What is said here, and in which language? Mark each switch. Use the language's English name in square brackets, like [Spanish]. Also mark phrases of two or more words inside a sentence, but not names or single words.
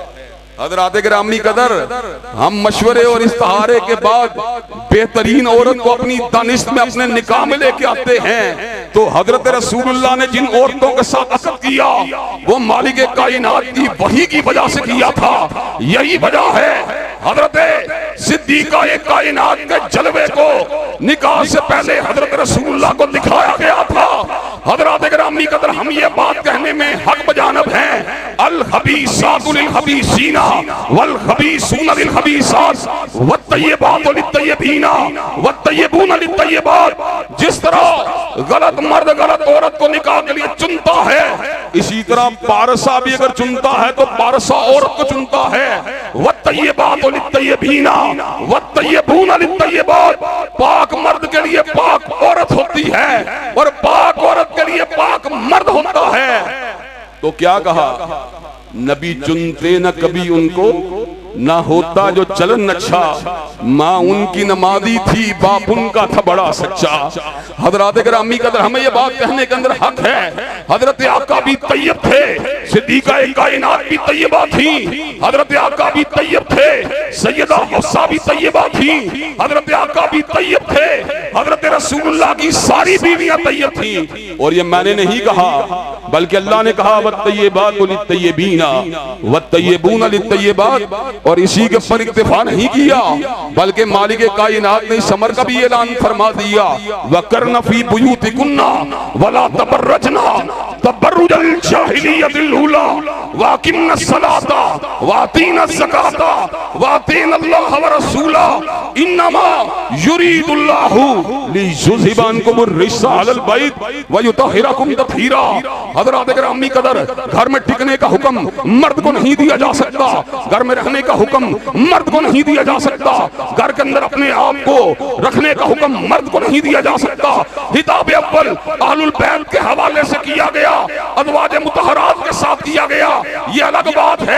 [Hindi] हज़रात गिरामी कदर, हम मशवरे और इस्तिहारे के बाद बेहतरीन औरत को अपनी दानिश में अपने निकाह में लेके आते हैं, तो हजरत रसूलुल्लाह ने जिन औरतों के साथ अक़द किया वो मालिक कायनात की वही की वजह से किया था। यही वजह है हजरत सिद्दीका कायनात के जलवे को निकाह से पहले हजरत रसूलुल्लाह को दिखाया गया था। हजरात गिरामी कदर, हम ये बात कहने में हक बजानब हैं, [Arabic] الخبيثات للخبيثين والخبيثون للخبيثات والطيبات للطيبين والطيبون للطيبات. [Hindi] जिस तरह गलत मर्द गलत औरत को निकाह के लिए चुनता है, इसी तरह पारसा भी अगर चुनता है तो पारसा औरत को चुनता है। [Arabic] والطيبات للطيبين والطيبون للطيبات, [Hindi] पाक मर्द के लिए पाक औरत होती है और पाक औरत के लिए पाक मर्द होता है। तो क्या कहा, नबी चुनते न कभी उनको, ना होता जो चलन अच्छा, माँ उनकी नमाजी थी, बाप उनका था बड़ा सच्चा। हजरात गिरामी कदर, हमें ये बात कहने के अंदर हक है, हजरत आका भी तैयब थे, सिद्दीका कायनात भी तैयबा थी, हजरत आका भी तैयब थे, सैयदा हफ्सा भी तैयबा थी, हजरत आका भी तैयब थे, हजरत रसूलुल्लाह की सारी बीवियां तैयब थी। और ये मैंने नहीं कहा, बल्कि अल्लाह ने कहा [Arabic] والطيبات للطيبين والطيبون للطيبات. [Hindi] और इसी के पर इक्तिफा नहीं किया, बल्कि मालिक कायनात ने इस अमर का भी ऐलान फरमा दिया, [Arabic] وقرن في بيوتكن ولا تبرجن تبرج الجاهلية الأولى وأقمن الصلاة وآتين الزكاة وأطعن الله ورسوله إنما يريد الله ليذهب عنكم الرجس أهل البيت ويطهركم تطهيرا. [Hindi] हज़रात गिरामी कदर, घर में टिकने का हुक्म मर्द को नहीं दिया जा सकता, घर में रहने का हुक्म मर्द को नहीं दिया जा सकता, घर के अंदर अपने आप को रखने का हुक्म मर्द को नहीं दिया जा सकता। हिताब अव्वल [Arabic] أهل البيت [Hindi] के हवाले से किया गया, अज़वाज मुतहरात के साथ किया गया, ये अलग बात है।